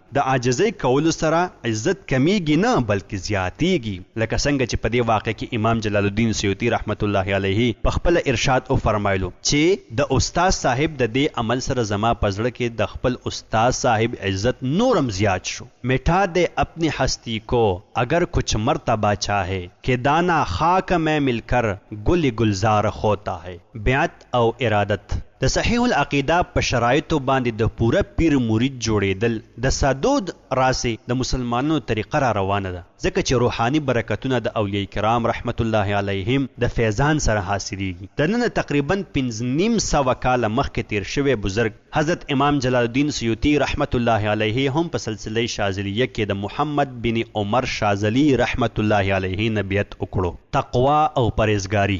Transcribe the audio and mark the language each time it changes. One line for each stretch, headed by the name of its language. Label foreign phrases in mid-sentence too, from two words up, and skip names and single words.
Pashto: د عاجزۍ کولو سره عزت کمیږي نه بلکې زیاتیږي، لکه څنګه چې په دې واقع کې امام جلال الدین سیوطي رحمت الله علیه په خپل ارشاد فرمایلو چې د استاد صاحب د دې عمل سره زما په زړه کې د خپل استاد صاحب عزت نورم زیات شو.
Urdu: مٹھا دے اپنی ہستی کو اگر کچھ مرتبہ چاہے کہ دانا خاک میں مل کر گل گلزار ہوتا ہے.
Pashto: بیعت او ارادت د صحیح العقیده په شرایطو باندې د پوره پیر مرید جوړېدل د صدود راسې د مسلمانانو طریقه را روانه ده، ځکه چې روحاني برکتونه د اولیاء کرام رحمت الله علیهم د فیضان سره حاصلیږي. د نن تقریبا 5.5 کاله مخکې تیر شوی بزرگ حضرت امام جلال الدین سیوطي رحمت الله علیه هم په سلسله شاذلیه کې د محمد بن عمر شاذلی رحمت الله علیه نبیت وکړو، تقوا او پرهیزګاری.